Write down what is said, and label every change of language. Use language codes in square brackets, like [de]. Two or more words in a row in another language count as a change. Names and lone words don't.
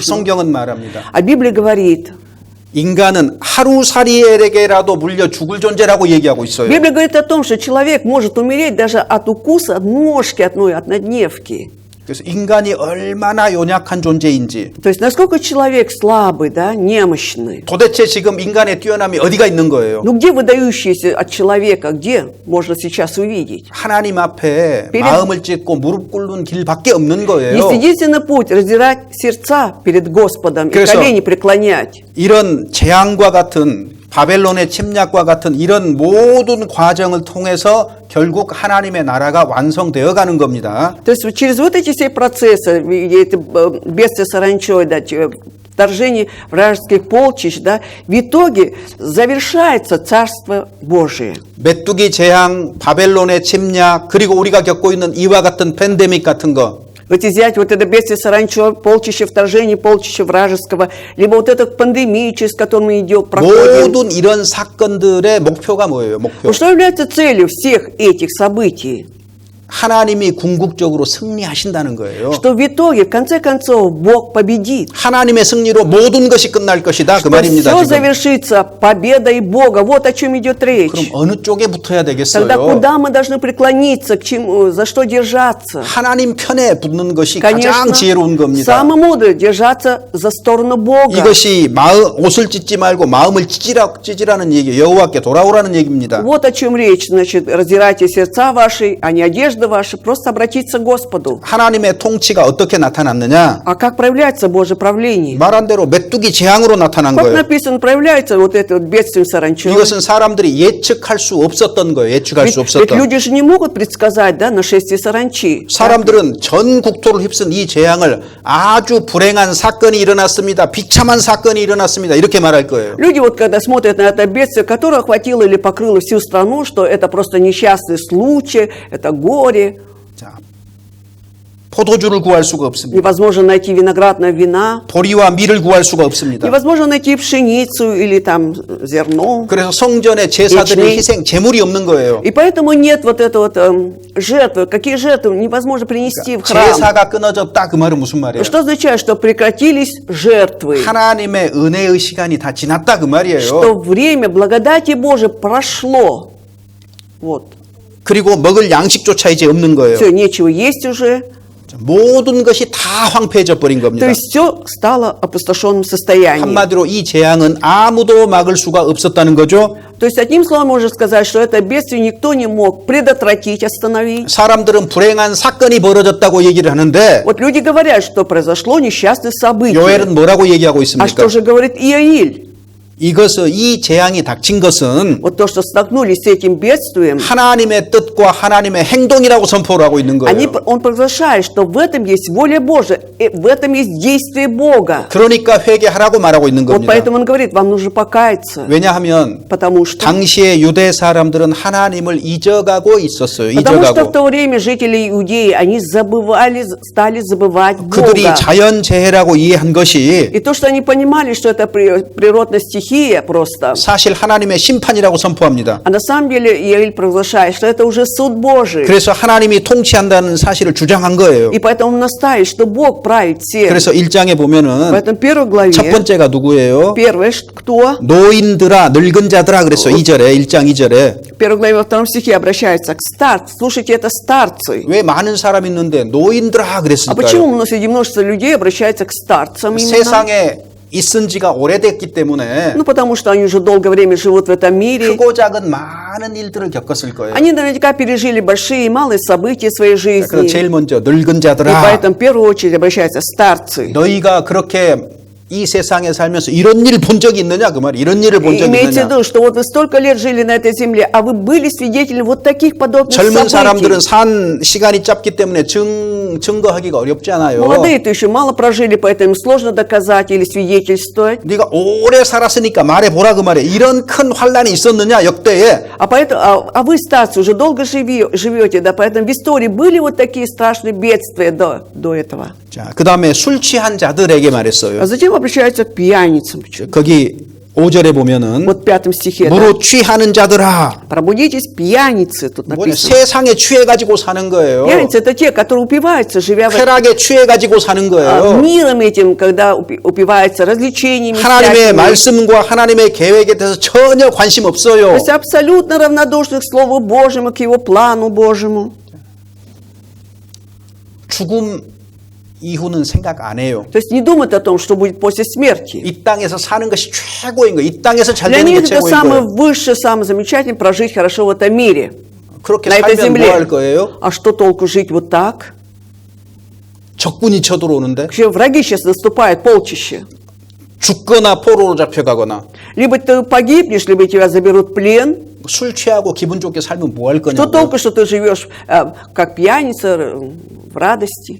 [ko] 성경은 말합니다. [ru] А Библия говорит, [ko] 인간은 하루살이에게라도 물려 죽을 존재라고 얘기하고 있어요. [ru] Библия говорит о том, что человек может умереть даже от укуса от мошки одной, от одневки. [ko] 그래서 인간이 얼마나 연약한 존재인지 [ru] То есть насколько человек слабый, да, немощный. [ko] 도대체 지금 인간의 뛰어남이 어디가 있는 거예요? [ru] Ну где выдающийся от человека, где можно сейчас увидеть? [ko] 하나님 앞에 [ru] перед- [ko] 마음을 찢고 무릎 꿇는 길밖에 없는 거예요. [ru] Есть единственный путь раздирать сердца перед Господом и [ko] 그래서- [ru] колени преклонять. [ko] 이런 재앙과 같은 바벨론의 침략과 같은 이런 모든 과정을 통해서 결국 하나님의 나라가 완성되어 가는 겁니다. [ru] То есть вот через вот эти все процессы, это бедствие саранчой, да, вторжение вражеских полчищ, да, в итоге завершается Царство Божие. [ko] 메뚜기 재앙, 바벨론의 침략, 그리고 우리가 겪고 있는 이와 같은 팬데믹 같은 거 [ru] Вот взять вот это бедствие саранчо, полчища вторжения, полчища вражеского, либо вот эту пандемию, через которую мы идем, проходим. [ko] 모든 이런 사건들의 목표가 뭐예요? 목표. [ru] Вот что является целью всех этих событий? [ko] 하나님이 궁극적으로 승리하신다는 거예요. [ru] Что в итоге, в конце концов, Бог победит. [ko] 하나님의 승리로 모든 것이 끝날 것이다. 그 [ru] Что [ko] 말입니다. [ru] все [ko] 지금. [ru] завершится победой Бога. Вот о чем идет речь. [ko] 그럼 어느 쪽에 붙어야 [ru] Тогда [ko] 되겠어요? [ru] куда мы должны преклониться, к чему, за что держаться? [ko] 하나님 편에 붙는 것이 가장 [ru] Конечно, [ko] 지혜로운 겁니다. [ru] самое мудрое держаться за сторону Бога. [ko] 이것이 옷을 찢지 말고 마음을 찢으라는 얘기, 여호와께 돌아오라는 얘기입니다. [ru] Вот о чем речь. Значит, раздирайте сердца ваши, а не одежды ваши, просто обратиться к Господу. [ko] 하나님의 통치가 어떻게 나타났느냐? [ru] А как проявляется Божье правление? [ko] 말한 대로 메뚜기 재앙으로 나타난 [ru] Как [ko] 거예요. [ru] написано, проявляется вот это вот бедствие саранчой. [ko] 이것은 사람들이 예측할 수 없었던 거예요. 예측할 수 [ru] Ведь [ko] 없었던. [ru] люди же не могут предсказать, да, нашествие саранчи. [ko] 사람들은 전 국토를 휩쓴 이 재앙을 아주 불행한 사건이 일어났습니다. 비참한 사건이 일어났습니다. 이렇게 말할 거예요. [ru] Люди вот когда смотрят на это бедствие, которое охватило или покрыло всю страну, что это просто несчастный случай, это горе, [ko] 자, 포도주를 구할 수가 없습니다. [ru] невозможно найти виноградное вина, [ko] 보리와 밀을 구할 수가 없습니다. [ru] невозможно найти пшеницу или там зерно. [ko] 그래서 성전에 제사들의 희생, 제물이 없는 거예요. [ru] И поэтому нет вот этого вот, жертвы. Какие жертвы невозможно принести в храм? [ko] 제사가 끊어졌다 그 말은 무슨 말이에요? [ru] Что означает, что прекратились жертвы? [ko] 하나님의 은혜의 시간이 다 지났다 그 말이에요. [ru] Что время благодати Божией прошло. Вот. [ko] 그리고 먹을 양식조차 이제 없는 거예요. [ru] Все, нечего есть уже. [ko] 모든 것이 다 황폐해져 버린 겁니다. [ru] То есть все стало опустошенным состоянием. [ko] 한마디로 이 재앙은 아무도 막을 수가 없었다는 거죠. [ru] То есть одним словом можно сказать, что это бедствие никто не мог предотвратить, остановить. [ko] 사람들은 불행한 사건이 벌어졌다고 얘기를 하는데 [ru] Вот люди говорят, что произошло несчастное событие. [ko] 요엘은 뭐라고 얘기하고 [ru] А [ko] 있습니까? [ru] что же говорит Иоиль? [ko] 이 재앙이 닥친 것은 [ru] Вот то, что столкнулись с этим бедствием, [ko] 하나님의 뜻과 하나님의 행동이라고 선포를 하고 있는 거예요. [ru] он провозглашает, что в этом есть воля Божия, и в этом есть действие Бога. [ko] 그러니까 회개하라고 말하고 있는 [ru] Вот [ko] 겁니다. [ru] поэтому он говорит, вам нужно покаяться. [ko] 왜냐하면 [ru] Потому что [ko] 당시의 유대 사람들은 하나님을 잊어가고 있었어요. [ru] Потому что в [ko] 잊어가고. [ru] то время жители Иудеи, они забывали, стали забывать [ko] 그들이 [ru] Бога. [ko] 자연재해라고 이해한 것이 [ru] И то, что они понимали, что это природная стихия просто. [ko] 사실 하나님의 심판이라고 선포합니다. [ru] А на самом деле Иоиль провозглашает, что это уже суд Божий. [ko] 그래서 하나님이 통치한다는 사실을 주장한 거예요. [ru] И поэтому он настаивает, что Бог правит всем. [ko] 그래서 1장에 [ru] В [ko] 보면은 [ru] этом первой главе, [ko] 첫 번째가 누구예요? [ru] первое, кто? [ko] 노인들아, 늙은 자들아 그랬어. 2절에, 1장 2절에. [ru] В первой главе во втором стихе обращается к старцам. Слушайте, это старцы. [ko] 왜 많은 사람 있는데 노인들아 [ru] А [ko] 그랬을까요? [ru] почему среди множества людей обращается к старцам именно? [ko] 세상에 있은 지가 오래됐기 때문에 [ru] Ну, потому что они уже долгое время живут в этом мире. [ko] 크고 작은 많은 일들을 겪었을 거예요. [ru] Они наверняка пережили большие и малые события своей [ko] 그래서 [ru] жизни. [ko] 제일 먼저 늙은 [ru] И [ko] 자들아, [ru] поэтому в первую очередь обращаются старцы. [ko] 너희가 그렇게 이 세상에 살면서 이런 일 본 적이 있느냐 그 말이 이런 일을 본 적이 [ru] Имейте в [ko] 있느냐. [ru] виду, что вот вы столько лет жили на этой земле, а вы были свидетелями вот таких подобных [ko] 젊은 사람들은 [ru] событий. [ko] 산 시간이 짧기 때문에 증거하기가 어렵지 않아요. [ru] Молодые-то еще мало прожили, поэтому сложно доказать или свидетельствовать. [ko] 네가 오래 살았으니까 말해보라 그 말이에요. 이런 큰 환란이 있었느냐 역대에. [ru] А поэтому, а вы, старцы, уже долго живете, да, поэтому в истории были вот такие страшные бедствия до этого. [ko] 자, 그 다음에 술 취한 자들에게 말했어요. [ru] А затем обращаются к пьяницам. [ko] 거기 5절에 보면은 [ru] Вот в 5 стихе. Да. [ko] 무릇 취하는 자들아, [ru] Пробудитесь, пьяницы, тут [ko] 뭐냐, [ru] написано. [ko] 세상에 취해 가지고 사는 거예요. [ru] Пьяницы это те, которые упиваются, живя в [ko] 쾌락에 취해 가지고 사는 거예요. [ru] миром этим, когда упиваются развлечениями. [ko] 하나님의 [ru] всякими. [ko] 말씀과 하나님의 계획에 대해서 전혀 관심 [ru] То [ko] 없어요. [ru] есть абсолютно равнодушны к Слову Божьему, к Его плану Божьему. [ko] 죽음 이후는 생각 안 해요. [ru] То есть не думают о том, что будет после смерти. [ko] 이 땅에서 사는 것이 최고인 거예요. 이 땅에서 잘 [ru] Для [ko] 되는 [ru] них [ko] 게 [ru] это [ko] 최고인 [ru] самое [ko] 거예요. [ru] высшее, самое замечательное прожить хорошо в этом мире, [ko] 그렇게 [ru] на этой [ko] 살면 뭐 할 [ru] земле. [ko] 거예요? [ru] А что толку жить вот так? [ko] 적군이 쳐들어오는데 [ru] Вообще враги сейчас наступают, полчища. [ko] 죽거나 포로로 잡혀가거나 [ru] Либо ты погибнешь, либо тебя заберут в плен. [ko] 술 취하고 기분 좋게 살면 뭐 할 [ru] Что [ko] 거냐고. [ru] толку, что ты живешь как пьяница, в радости?